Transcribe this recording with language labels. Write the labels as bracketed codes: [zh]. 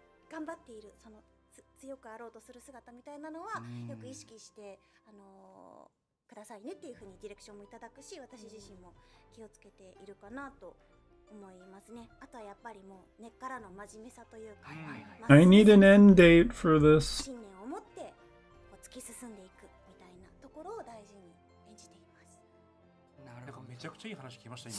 [ja] 頑張っているその強くあろうとする姿みたいなのはよく意識してくださいねっていう風にディレクションもいただくし、私自身も気をつけているかなと思いますね。あとはやっぱりもう根っからの真面目さというか、 [en] I need an end date for this. [ja] 信念を持ってこう突き進んでいくみたいなところを大事に演じています。なんかめちゃくちゃいい話聞きました今。